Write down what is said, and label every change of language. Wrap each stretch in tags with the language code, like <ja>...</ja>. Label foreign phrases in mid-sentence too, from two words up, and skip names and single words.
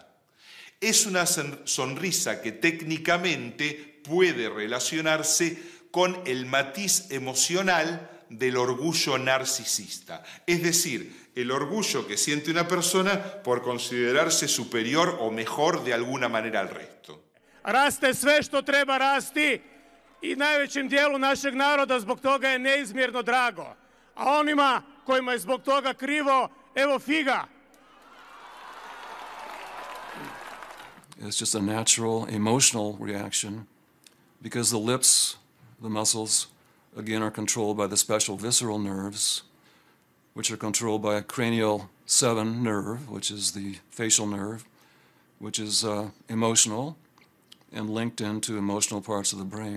<es>Es una sonrisa que técnicamente puede relacionarse con el matiz emocional del orgullo narcisista, es decir, el orgullo que siente una persona por considerarse superior o mejor de alguna manera al resto.</es> <hr>Raste sve što treba rasti i najvećem dijelu našeg naroda zbog toga je neizmjerno drago. A onima kojima je zbog toga krivo, evo figa.</hr> <en>It's just a natural emotional reaction because the lips, the muscles, again, are controlled by the special visceral nerves, which are controlled by a cranial 7 nerve, which is the facial nerve, which is emotional and linked into emotional parts of the brain.</en>